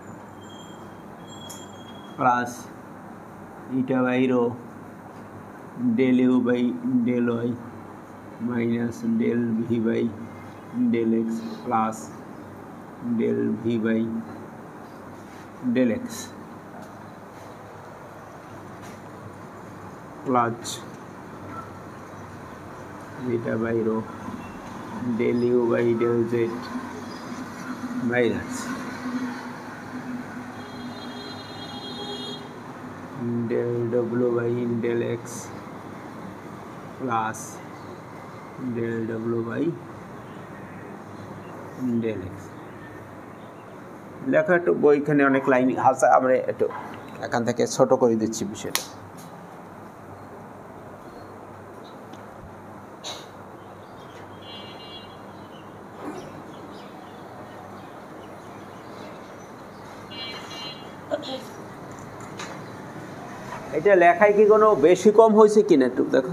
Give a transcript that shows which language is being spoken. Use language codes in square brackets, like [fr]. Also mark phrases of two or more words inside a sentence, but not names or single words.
[en] plus eta by rho del u by del y minus del v by del x plus del v by del x plus eta by rho del u by del z minus del w by del x plus del w by del x। [bn] লেখা একটু বইখানে অনেক লাইন আছে, আমরা একটু এখান থেকে ছোট করে দিচ্ছি বিষয়টা। এটা লেখায় কি কোনো বেশি কম হয়েছে কিনা একটু দেখো।